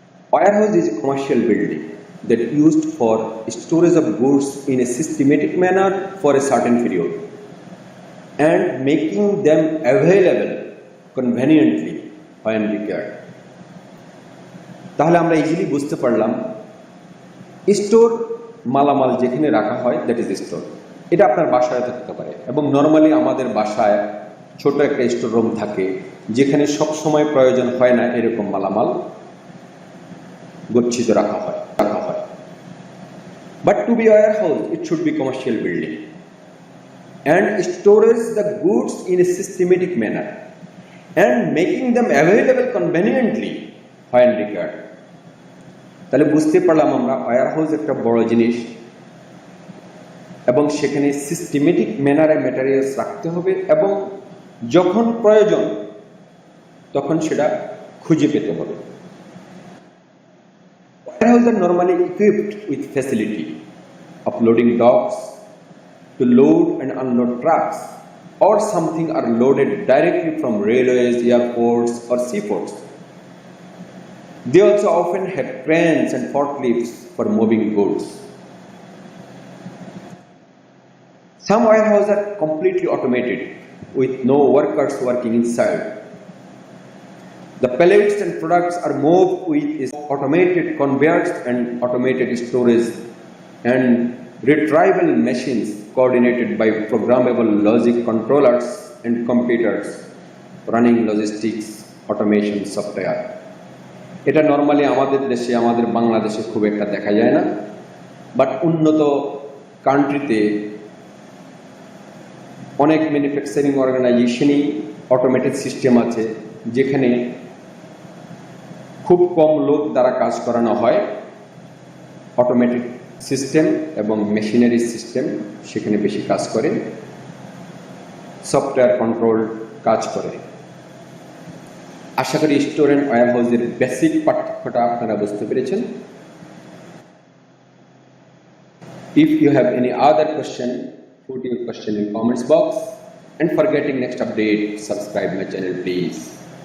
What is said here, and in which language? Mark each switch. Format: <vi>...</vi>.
<en>Warehouse is a commercial building that used for storage of goods in a systematic manner for a certain period and making them available conveniently when required.</en> <bn>তাহলে আমরা easily বুঝতে পারলাম store মালামাল যেখানে রাখা হয়</bn> <en>That is store.</en> <bn>এটা আপনার বাসায় থাকতে পারে এবং নর্মালি আমাদের বাসায় ছোট একটা স্টোর রুম থাকে যেখানে সব সময় প্রয়োজন হয় না এরকম মালামাল গচ্ছিত রাখা হয়।</bn> <en>But to be a warehouse, it should be commercial building and stores the goods in a systematic manner and making them available conveniently when required.</en> <bn>তাহলে বুঝতে পারলাম আমরা warehouse একটা বড় জিনিস এবং সেখানে সিস্টেমেটিক ম্যানারে ম্যাটেরিয়ালস রাখতে হবে এবং যখন প্রয়োজন তখন সেটা খুঁজে পেতে হবে।</bn> <en>Warehouses are normally equipped with facility of loading docks to load and unload trucks, or something are loaded directly from railways, airports, or seaports. They also often have cranes and forklifts for moving goods. Some warehouses are completely automated with no workers working inside. The pallets and products are moved with automated conveyors and automated storage and retrieval machines coordinated by programmable logic controllers and computers running logistics automation software.</en> <bn>এটা normally আমাদের দেশে আমাদের বাংলাদেশে খুব একটা দেখা যায় না, বাট উন্নত কান্ট্রিতে অনেক ম্যানুফ্যাকচারিং অর্গানাইজেশনই অটোমেটেড সিস্টেম আছে যেখানে খুব কম লোক দ্বারা কাজ করানো হয়। অটোমেটিক সিস্টেম এবং মেশিনারি সিস্টেম সেখানে বেশি কাজ করে, সফটওয়্যার কন্ট্রোল কাজ করে। আশা করি স্টোর অ্যান্ড ওয়্যারহাউসের বেসিক পার্থক্যটা আপনারা বুঝতে পেরেছেন।</bn> <en>If you have any other question, put your question in comments box, and for getting next update, subscribe my channel please.</en>